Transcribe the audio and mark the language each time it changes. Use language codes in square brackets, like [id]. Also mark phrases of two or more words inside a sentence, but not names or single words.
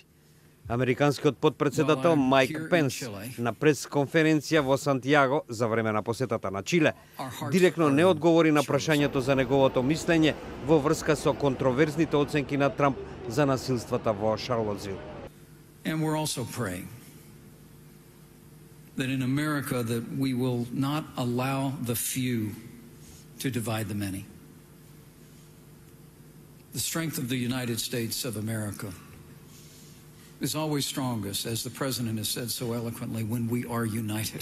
[mk] Американскиот подпредседател Майк Пенс на пресконференција во Сантијаго за време на посетата на Чиле директно не одговори на прашањето за неговото мислење во врска со контроверзните оценки на Трамп за насилствата во Шарлотсвил. [en] And we're also praying that in America that we will not allow the few to divide the many. The strength of the United States of America is always strongest, as the President has said so eloquently, when we are united.